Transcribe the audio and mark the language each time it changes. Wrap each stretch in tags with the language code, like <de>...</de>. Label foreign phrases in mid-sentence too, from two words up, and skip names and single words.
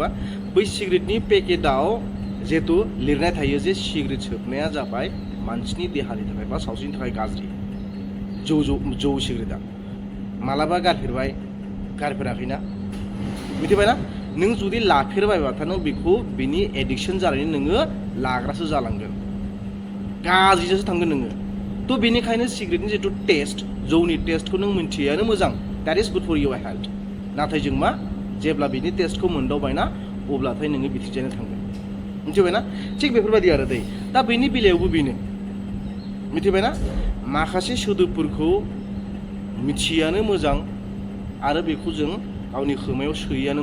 <brx>बै सिगारेटनि पेकेटाव जिहेतु लिरनाय थायो जे सिगारेट सोबनाया जाबाय मानसिनि देहानि थाखाय बा सावस्रिनि थाखाय गाज्रि जौ सिगारेटआ मालाबा गारफेराखैना मिथिबायना नों जुदि लाफेरबायबाथाय नों बेखौ बिनि एडिक्सन जानानै नोङो लाग्रासो जालांगोन गाज्रिजोंसो थांगोन नोङो थ' बेनिखायनो सिगारेटनि जिथु टेस्ट जौनि टेस्टखौ नों मिन्थियानो मोजां</brx> <en>that is good for your health</en> <brx>नाथाय जों मा जेब्ला बिनि टेस्टखौ मोनदावबायना अब्लाथाय नोङो बिथिंजायनो थांगोन मिथिबायना थिग बेफोरबायदि आरो दै दा बेनि बेलायावबो बेनो मिथिबायना माखासे सोदोबफोरखौ मिथियानो मोजां आरो बेखौ जों गावनि खोमायाव सोयैयानो</brx>